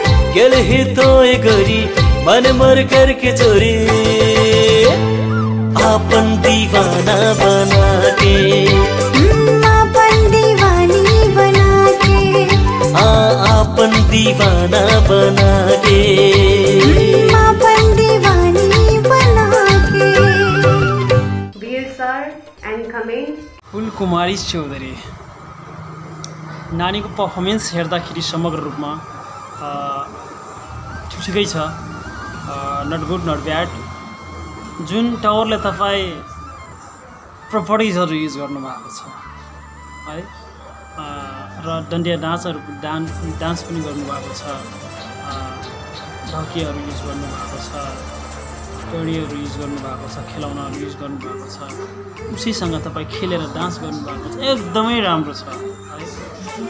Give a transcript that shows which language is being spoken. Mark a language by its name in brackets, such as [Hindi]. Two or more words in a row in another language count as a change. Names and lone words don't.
[Maithili] गेलही तोय गोरी मन मोर करके चोरी आपन दीवाना बना के आपन दीवानी बना के आपन दीवाना बना के आपन दीवानी बना के [English] Dear sir and comment. [Nepali] फुल कुमारी चौधरी नानीको पर्फर्मेन्स हेर्दाखेरि समग्र रूपमा ठिकै छ, [English] not good not bad. [Nepali] जुन टावरले तपाईँ प्रपर्टिजहरू युज गर्नुभएको छ है, र डन्डिया डान्सहरू डान्स पनि गर्नुभएको छ, ढकियाहरू युज गर्नुभएको छ, टोडीहरू युज गर्नुभएको छ, खेलौनाहरू युज गर्नुभएको छ, उसैसँग तपाईँ खेलेर डान्स गर्नुभएको छ, एकदमै राम्रो छ है।